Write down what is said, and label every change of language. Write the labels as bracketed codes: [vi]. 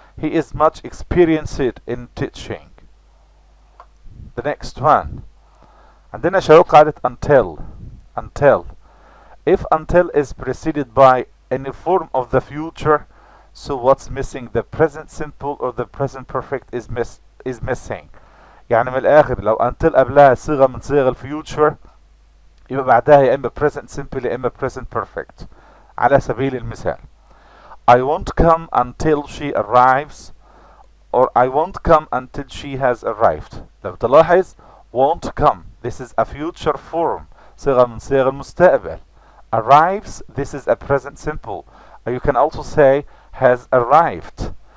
[en] He is much experienced in teaching. The next one. [ar] عندنا شباب قاعدة until. [en] If until is preceded by any form of the future, so what's missing? The present simple or the present perfect is missing. [ar] يعني من الآخر لو until قبلها صيغة من صيغ الفيوتشر يبقى بعدها يا إما [en] present simple [ar] يا إما [en] present perfect. [ar] على سبيل المثال [en] I won't come until she arrives or I won't come until she has arrived. [ar] لو تلاحظ [en] won't come this is a future form [ar] صيغة من صيغ المستقبل. [en] Arrives this is a present simple. You can also say has arrived.